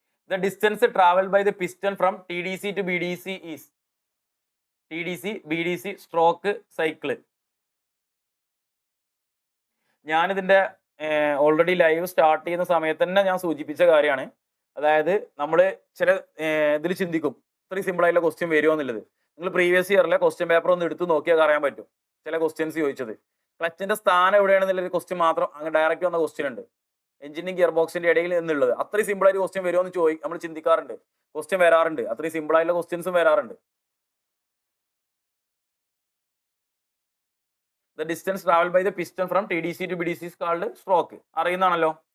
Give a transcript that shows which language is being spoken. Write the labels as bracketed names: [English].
[English] The distance traveled by the piston from TDC to BDC is TDC, BDC, stroke, cycle. [Malayalam] ഞാനിതിൻ്റെ already live start ചെയ്യുന്ന സമയത്ത് തന്നെ ഞാൻ സൂചിപ്പിച്ച കാര്യമാണ്. അതായത് നമ്മൾ ചില ഇതിൽ ചിന്തിക്കും ഇത്രയും സിമ്പിൾ ആയിട്ടുള്ള ക്വസ്റ്റ്യൻ വരുമോ എന്നുള്ളത്. നിങ്ങൾ പ്രീവിയസ് ഇയറിലെ ക്വസ്റ്റ്യൻ പേപ്പർ ഒന്ന് എടുത്ത് നോക്കിയാൽ അറിയാൻ പറ്റും. ചില ക്വസ്റ്റ്യൻസ് ചോദിച്ചത് ക്ലച്ചിന്റെ സ്ഥാനം എവിടെയാണെന്നുള്ളൊരു ക്വസ്റ്റ്യൻ മാത്രം അങ്ങ് ഡയറക്റ്റ് വന്ന ക്വസ്റ്റ്യൻ ഉണ്ട്, എഞ്ചിനും ഗിയർ ബോക്സിന്റെ ഇടയിൽ എന്നുള്ളത്. അത്രയും സിമ്പിൾ ആയിട്ട് ക്വസ്റ്റ്യൻ വരുമോ എന്ന് നമ്മൾ ചിന്തിക്കാറുണ്ട്. ക്വസ്റ്റ്യൻ വരാറുണ്ട്, അത്രയും സിമ്പിൾ ആയിട്ടുള്ള ക്വസ്റ്റ്യൻസും വരാറുണ്ട്. [English] The distance traveled by the piston from TDC to BDC is called stroke. [Malayalam] അറിയുന്നതാണല്ലോ.